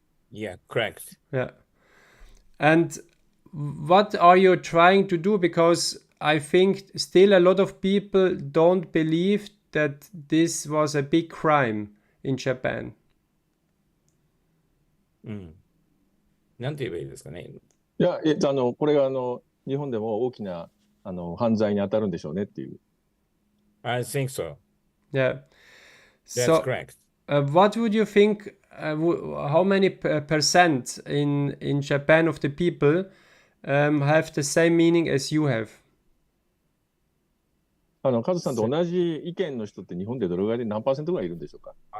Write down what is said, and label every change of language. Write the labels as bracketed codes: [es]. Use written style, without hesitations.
[en] Yeah, correct. Yeah. And what are you trying to do? Because I think still a lot of people don't believe that this was a big crime in Japan. [ja] なんて言えばいいですかね。いや、これが日本でも大きな犯罪に当たるんでしょうねっていう。 [en] I think so. Yeah. That's So, correct. what would you think? How many percent in Japan of the people have the same meaning as you have? [ja] カズさんと同じ意見の人って日本でどれぐらいで何パーセントぐらいいるんでしょうか？